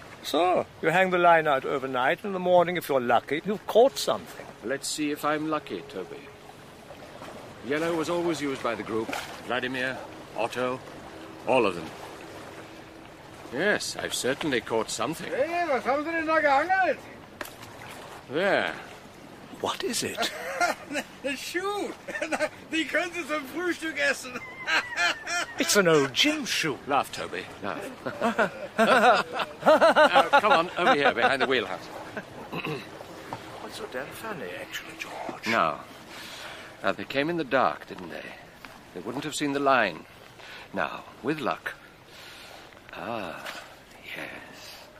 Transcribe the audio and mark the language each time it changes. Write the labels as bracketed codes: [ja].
[en] So, you hang the line out overnight, and in the morning, if you're lucky, you've caught something. Let's see if I'm lucky, Toby. Yellow was always used by the group. Vladimir, Otto, all of them. Yes, I've certainly caught something. [de] Hey, was haben Sie denn da geangelt? [en] There. What is it? The shoe. [de] Die können Sie zum Frühstück essen. [en] It's an old gym shoe. Laugh, Toby. Laugh. come on, over here, behind the wheelhouse. What's so damn funny, actually, George? Now, they came in the dark, didn't they? They wouldn't have seen the line. Now, with luck. Ah, yes.